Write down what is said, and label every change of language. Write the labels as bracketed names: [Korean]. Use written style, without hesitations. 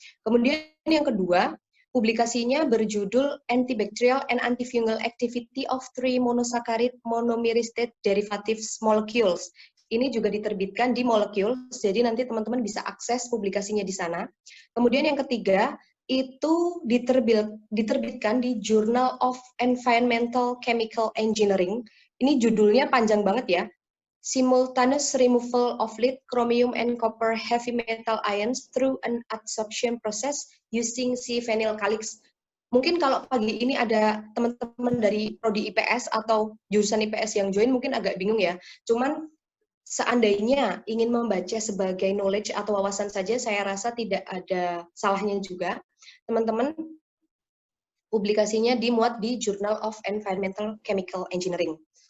[Indonesian] Kemudian yang kedua, publikasinya berjudul [English] Antibacterial and Antifungal Activity of 3 Monosaccharid Monomeristate Derivatives Molecules. [Indonesian] Ini juga diterbitkan di Molecules, jadi nanti teman-teman bisa akses publikasinya di sana. Kemudian yang ketiga, itu diterbitkan di Journal of Environmental Chemical Engineering. Ini judulnya panjang banget ya. [English] Simultaneous removal of lead, chromium, and copper heavy metal ions through an adsorption process using C-phenyl calyx. [Indonesian] Mungkin kalau pagi ini ada teman-teman dari prodi IPS atau jurusan IPS yang join mungkin agak bingung ya. Cuman seandainya ingin membaca sebagai knowledge atau wawasan saja, saya rasa tidak ada salahnya juga. Teman-teman, publikasinya dimuat di Journal of Environmental Chemical Engineering.